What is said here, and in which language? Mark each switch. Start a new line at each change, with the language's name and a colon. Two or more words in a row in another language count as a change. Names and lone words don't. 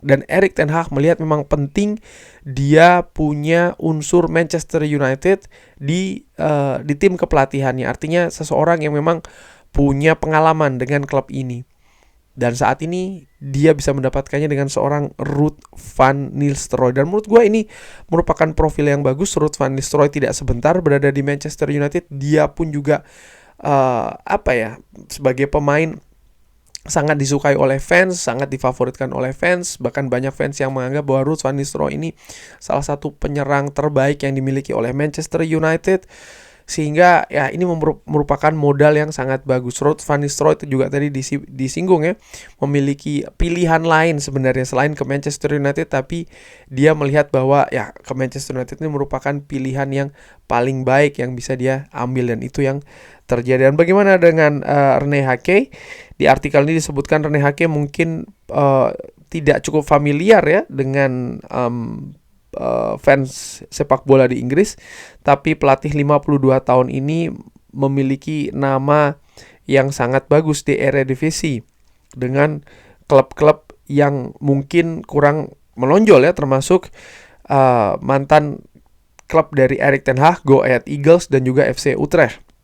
Indonesian: Dan Erik ten Hag melihat memang penting dia punya unsur Manchester United di tim kepelatihannya. Artinya seseorang yang memang punya pengalaman dengan klub ini. Dan saat ini dia bisa mendapatkannya dengan seorang Ruud van Nistelrooy. Dan menurut gue ini merupakan profil yang bagus. Ruud van Nistelrooy tidak sebentar berada di Manchester United. Dia pun juga sebagai pemain sangat disukai oleh fans, sangat difavoritkan oleh fans. Bahkan banyak fans yang menganggap bahwa Ruud van Nistelrooy ini salah satu penyerang terbaik yang dimiliki oleh Manchester United. Sehingga ya ini merupakan modal yang sangat bagus. Ruud van Nistelrooy itu juga tadi disinggung ya, memiliki pilihan lain sebenarnya selain ke Manchester United, tapi dia melihat bahwa ya ke Manchester United ini merupakan pilihan yang paling baik yang bisa dia ambil, dan itu yang terjadi. Dan bagaimana dengan Rene Hake? Di artikel ini disebutkan Rene Hake mungkin tidak cukup familiar ya dengan fans sepak bola di Inggris, tapi pelatih 52 tahun ini memiliki nama yang sangat bagus di Eredivisie dengan klub-klub yang mungkin kurang menonjol ya, termasuk mantan klub dari Erik ten Hag, Go Ahead Eagles dan juga FC Utrecht.